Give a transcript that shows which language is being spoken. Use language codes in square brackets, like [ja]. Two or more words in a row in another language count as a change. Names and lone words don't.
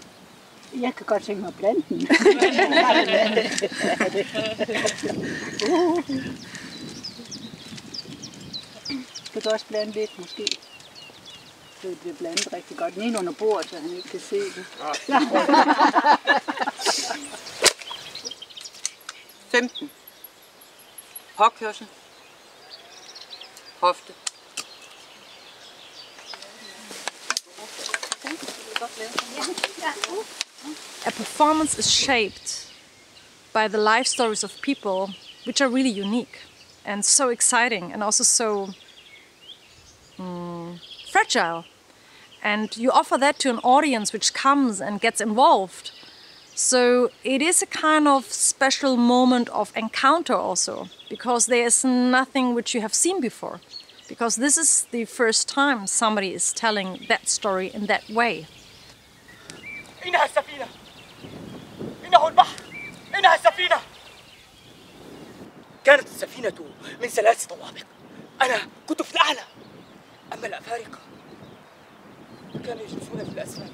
[da] Jeg kan godt tænke mig at blande den. Kan du også blande lidt, måske? Så det bliver blandet rigtig godt. Den ene under bordet, så han ikke kan se det. 15. Påkørsel. Hofte. [en] A performance is shaped by the life stories of people, which are really unique and so exciting and also so fragile. And you offer that to an audience which comes and gets involved. So it is a kind of special moment of encounter also, because there is nothing which you have seen before. Because this is the first time somebody is telling that story in that way. [ar] إنها السفينة. إنه البحر. إنها السفينة. كانت السفينة من 3 طوابق. أنا كنت في الأعلى. أما الأفارقة كانوا يجلسون في الأسفل.